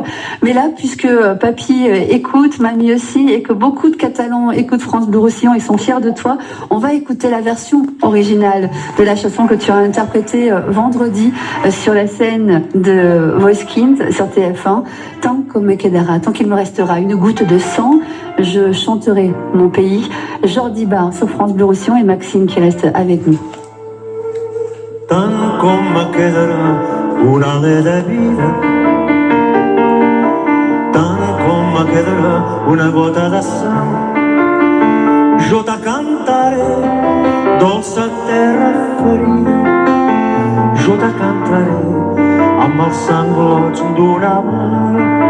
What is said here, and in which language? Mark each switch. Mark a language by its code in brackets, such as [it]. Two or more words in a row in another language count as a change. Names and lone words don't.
[fr] Mais là, puisque papy écoute, mamie aussi, et que beaucoup de Catalans écoutent France Bleu Roussillon et sont fiers de toi, on va écouter la version originale de la chanson que tu as interprétée vendredi sur la scène de Voice Kids sur TF1. [ca] Tant comme quedara, [fr] tant qu'il me restera une goutte de sang, je chanterai mon pays. Jordi Bar sur France Bleu Roussillon et Maxime qui reste avec nous. [ca] Tant com me quedarà un ale de vida, tant com me quedarà una gota de sang, jo te cantaré, dolça terra ferida, jo te cantaré amb els sanglots d'una mà.